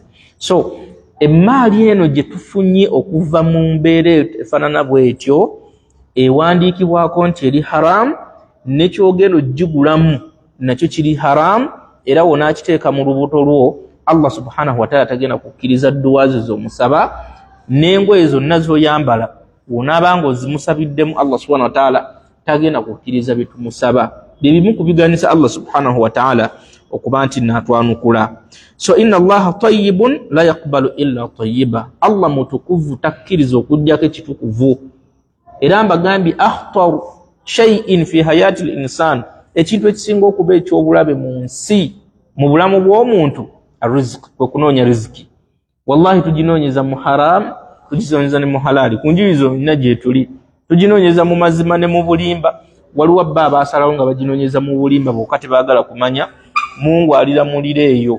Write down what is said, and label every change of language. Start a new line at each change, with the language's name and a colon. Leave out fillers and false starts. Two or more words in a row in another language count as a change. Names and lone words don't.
Ganda: So emmaali eno gye tufunye okuva mu mbeera efaanana bw'etyo ewandiikibwako nti eri haram nekyogenda ogigulamu nakyo kiri haram era wonaakiteeka mu lubuto lwo Allah
Arabic: سبحانه وتعالى
Ganda: tagenda kukkiriza dduwa zo z'omusaba n'engoye zonna z'oyambala wonaabanga ozimusabiddemu Allah
Arabic: سبحانه وتعالى
Ganda: tagenda kukkiriza bitumusaba. Bye bimu ku biganisa Allah
Arabic: سبحانه وتعالى
Ganda: okuba nti naatwanukula.
Arabic: So إن الله طيب لا يقبل إلا طيبا.
Ganda: Allah mutukuvu takkiriza okuggyako ekitukuvu. Era mbagambye
Arabic: أخطر شيء في حياة الإنسان
Ganda: ekintu ekisinga okuba ekyobulabe mu nsi mu bulamu bw'omuntu arrizq kwe kunoonya riziki. Wallahi tuginoonyeza mu haram tuginoonyeza ne mu halali ku njuyi zonna gye tuli tuginoonyeza mu mazima ne mu bulimba. Waliwo bba abaasalawo nga baginoonyeza mu bulimba bwokka tebaagala kumanya Mungu alira mulira eyo.